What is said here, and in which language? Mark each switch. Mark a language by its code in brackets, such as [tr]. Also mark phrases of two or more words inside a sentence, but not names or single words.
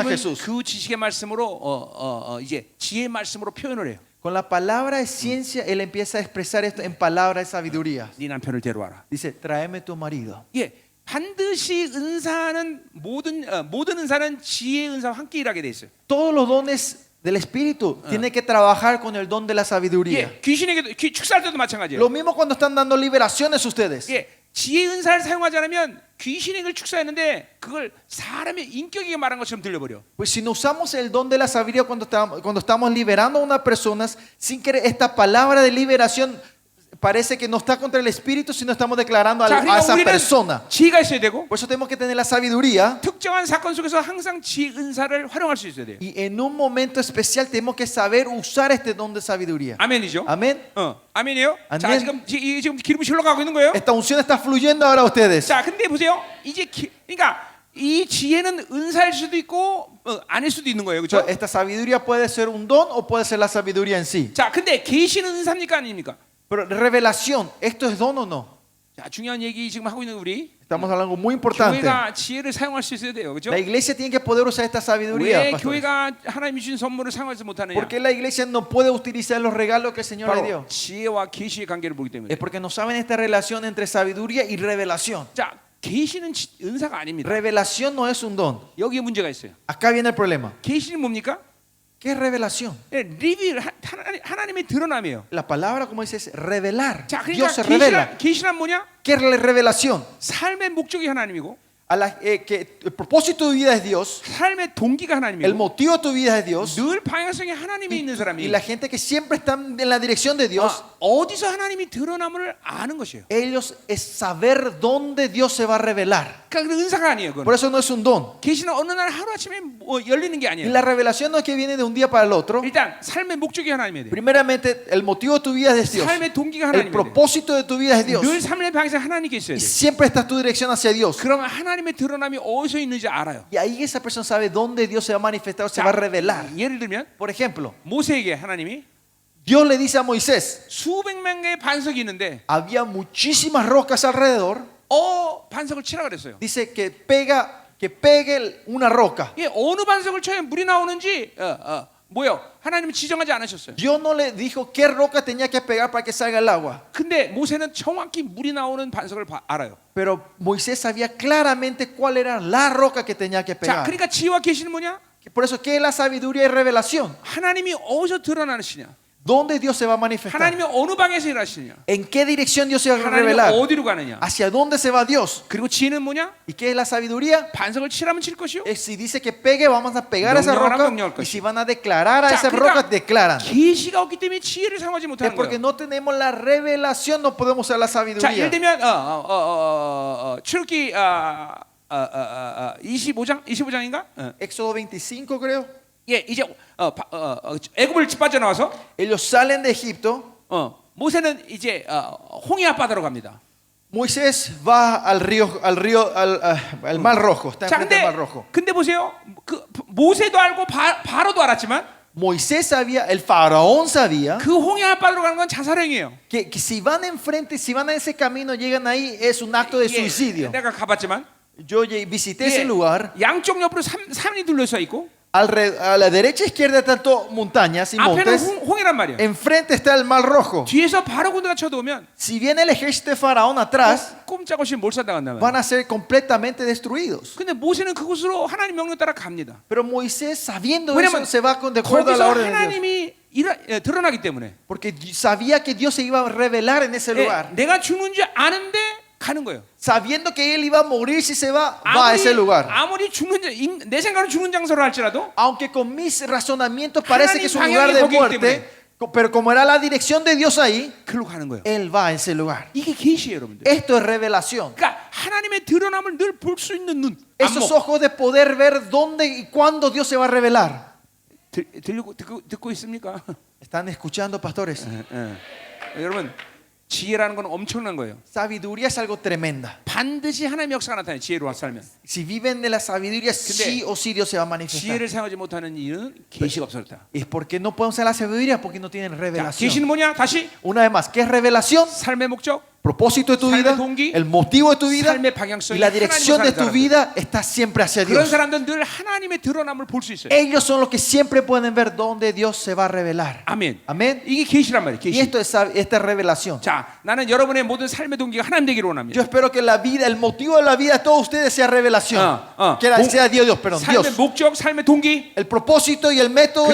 [ko] 주님은 [es] Jesús. [ko] 그 지식의 말씀으로 이제 지혜의 말씀으로 표현을 해요. [es] Con la palabra de ciencia, él empieza a expresar esto en palabra de sabiduría. [ko] 네 남편을 데려와라. [es] Dice, tráeme tu marido. [ko] 예, 반드시 은사는 모든 은사는 지혜의 은사와 함께 일하게 돼 있어요. [es] Todos los dones del Espíritu tienen que trabajar con el don de la sabiduría. [ko] 예, 귀신에게도 축사할 때도 마찬가지예요. [es] Lo mismo cuando están dando liberaciones ustedes. [ko] 예, 지혜 은사를 사용하지 않으면 귀신에게 축사했는데 그걸 사람의 인격에게 말한 것처럼 들려버려. [es] Pues si no usamos el don de la sabiduría cuando estamos liberando a unas personas, sin querer, esta palabra de liberación parece que no está contra el Espíritu, sino estamos declarando [ko] 자, [es] a [ko] 그러니까 [es] esa [ko] 우리는 [es] persona. [ko] 지혜가 있어야 되고 [es] Por eso tenemos que tener la sabiduría. [ko] 특정한 사건 속에서 항상 지혜 은사를 활용할 수 있어야 돼요. [es] Y en un momento especial tenemos que saber usar este don de sabiduría. [ko] 아멘이죠? [es] Amén. [ko] 아멘이에요? 자, 아멘. 지금 기름이 흘러가고 있는 거예요. [es] Esta unción está fluyendo ahora a ustedes. [ko] 자, 근데 보세요. 이제 그러니까 이 지혜는 은사일 수도 있고 아닐 수도 있는 거예요, 그렇죠? [es] Esta sabiduría puede ser un don o puede ser la sabiduría en sí. [ko] 자, 근데 계시는 은사입니까 아닙니까? [es] Pero revelación, ¿esto es don o no? [ko] 자, 중요한 얘기 지금 하고 있는 우리 [es] Estamos hablando de algo muy importante. [ko] 교회가 지혜를 사용할 수 있어야 돼요, 그렇죠? [es] La iglesia tiene que poder usar esta sabiduría. [ko] 왜 [es] pastores. [ko] 교회가 하나님이 주신 선물을 사용하지 못하느냐? [es] ¿Por qué la iglesia no puede utilizar los regalos que el Señor le [ko] 바로 [es] dio? [ko] 지혜와 계시의 관계를 보기 때문에. [es] Es porque no saben esta relación entre sabiduría y revelación. [ko] 자, 계시는 은사가 아닙니다. [es] Revelación no es un don. [ko] 여기에 문제가 있어요. [es] Acá viene el problema. [ko] 계시는 뭡니까? [es] ¿Qué es revelación? [ko] 예, 리빌 하나님의 드러남이에요. [es] La palabra, como dice, es revelar. [ko] 자, [es] Dios se [ko] 그러니까 [es] revela. [ko] 계시란 뭐냐? [es] ¿Qué es la revelación? [ko] 삶의 목적이 하나님이고 [es] Que el propósito de tu vida es Dios, [ko] 삶의 동기가 [es] el [ko] 하나님이고 [es] motivo de tu vida es Dios, [ko] 늘 방향성이 하나님에 있는 [es] y [ko] 사람이 [es] la gente que siempre está en la dirección de Dios, [ko] 어디서 하나님이 드러남을 아는 것이에요. [es] ellos es saber dónde Dios se va a revelar. [ko] 그러니까 그 은사가 아니에요. [es] Por [ko] 그건. [es] eso no es un don. [ko] 계시는 어느 날 하루 아침에 열리는 게 [es] Y [ko] 아니에요. [es] la revelación no es que viene de un día para el otro. [ko] 일단 삶의 목적이 하나님에 대해. [es] Primeramente, el motivo de tu vida es Dios. [ko] 삶의 동기가 [es] El [ko] 하나님에 대해. [es] propósito de tu vida es Dios. [ko] 늘 삶의 방향성 하나님께 있어야 [es] Y [ko] 돼. [es] siempre está tu dirección hacia Dios. [ko] 그러면 하나님의 드러남이 어디서 있는지 알아요. [es] Y ahí esa persona sabe dónde Dios se va a manifestar o se va a revelar. [ko] 예를 들면 [es] Por ejemplo, [ko] 모세에게 하나님이 [es] Dios le dice a Moisés, [ko] 수백만 개의 반석이 있는데 [es] había muchísimas rocas alrededor. [ko] 반석을 치라 그랬어요. [es] Dice que pegue una roca. [ko] 이게 어느 반석을 쳐야 물이 나오는지 뭐요? 하나님은 지정하지 않으셨어요. [es] Dios no le dijo qué roca tenía que pegar para que salga el agua. [ko] 근데 모세는 정확히 물이 나오는 반석을 알아요. [es] Pero Moisés sabía claramente cuál era la roca que tenía que [ko] 자, [es] pegar. [ko] 그러니까 지혜와 계시는 뭐냐? [es] Por eso, ¿qué es la sabiduría y revelación? [ko] 하나님이 어디서 드러나시냐? [es] ¿Dónde Dios se va a manifestar? [ko] 하나님이 어느 방에서 일하시냐? [es] ¿En qué dirección Dios se va a [ko] 하나님이 [es] revelar? [ko] 어디로 가느냐? [es] ¿Hacia dónde se va Dios? [ko] 그리고 지혜는 뭐냐? [es] ¿Y qué es la sabiduría? [ko] 반석을 치라면 칠 것이요. [es] Si dice que pegue, vamos a pegar a esa [ko] 명령하라, [es] roca. [ko] 명령할 [es] Y [ko] 것이. [es] si van a declarar a [ko] 자, [es] esa [ko] 그러니까 [es] roca, declaran. [ko] 계시가 없기 때문에 지혜를 사용하지 [es] Es [ko] 못하는 [es] porque [ko] 거예요. [es] no tenemos la revelación, no podemos usar la [ko] 자, [es] sabiduría. [ko] 예를 들면 출애굽기 25장인가? [es] Éxodo 25, creo. [ko] 예, 이제 애굽을 빠져나와서 [es] Ellos salen de Egipto. [ko] 모세는 이제 홍해 앞바다로 갑니다. [es] Moisés va al Mar Rojo. Está [ko] 자, [es] enfrente del Mar Rojo. [ko] 근데 보세요. 그 모세도 알고 바로도 알았지만 [es] Moisés sabía, el faraón sabía [ko] 그 홍해 앞바다로 가는 건 자살행위예요. [es] que si van enfrente, si van a ese camino, llegan ahí, es un acto de suicidio. [ko] 내가 가봤지만 [es] Yo visité ese lugar. [ko] 양쪽 옆으로 산이 둘러서 있고 [es] A la derecha e izquierda están todas montañas y [ko] 앞에는 [es] montes. [ko] 홍해란 말이에요. [es] Enfrente está el Mar Rojo. [ko] 뒤에서 바로 군대가 쳐들어오면 [es] Si viene el ejército de faraón atrás, [ko] 꼼짝없이 몰살당한단 말이에요. [es] van a ser completamente destruidos. [ko] 근데 모세는 그곳으로 하나님 명령 따라 갑니다. [es] Pero Moisés, sabiendo [ko] 왜냐면 [es] eso, se va de acuerdo a [ko] 거기서 [es] la orden de Dios. [ko] 하나님이 드러나기 때문에 [es] Porque sabía que Dios se iba a revelar en ese lugar. [ko] 내가 죽는 줄 아는데 가는 거예요. [es] Sabiendo que él iba a morir si se va a ese lugar. [ko] 아무리 내 생각은 죽는 장소로 할지라도 [es] Aunque con mis razonamientos parece que es un lugar [ko] 방향이 [es] de [ko] 거기이기 [es] muerte, pero como era la dirección de Dios ahí, [ko] 그리로 가는 거예요. [es] él va a ese lugar. [ko] 이게 계시예요, 여러분들. [es] Esto es revelación. [ko] 그러니까 하나님의 드러남을 늘 볼 수 있는 눈. [es] Esos [ko] 안목. [es] ojos de poder ver dónde y cuándo Dios se va a revelar. [ko] 듣고 있습니까? [es] ¿Están escuchando, pastores? [ko] 여러분, 지혜라는 건 엄청난 거예요. [es] Sabiduría es algo tremenda. [ko] 반드시 하나님의 역사가 나타나요. 지혜로 살면. [es] Si viven de la sabiduría, sí o sí Dios se va a manifestar. 지혜를 사용하지 못하는 이유는 계시가 없었다. ¿Y por qué no podemos usar la sabiduría? Porque no tienen [ko] 자, [es] revelación. [ko] 계시는 뭐냐? 다시 [es] Una vez más, ¿qué es revelación? [ko] 삶의 목적, [es] Propósito de tu [ko] 삶의 [es] vida, [ko] 동기, [es] el motivo de tu vida [ko] 삶의 방향성이 [es] y la dirección de [ko] 하나님으로 [es] tu [ko] 사는 [es] vida está siempre hacia [ko] 그런 [es] Dios. [ko] 사람들은 늘 하나님의 드러남을 볼 수 있어요. [es] Ellos son los que siempre pueden ver dónde Dios se va a revelar. [ko] 아멘. [es] Amén. [ko] 이게 계시란 말이에요. [es] Y [ko] 계시. [es] esta es revelación. [ko] 자, 나는 여러분의 모든 삶의 동기가 하나님 되기를 [es] Yo [ko] 원합니다. [es] espero que la vida, el motivo de la vida de todos ustedes sea revelación. Sea Dios, perdón, [ko] 삶의 [es] Dios. [ko] 목적, 삶의 동기, [es] El propósito y el método de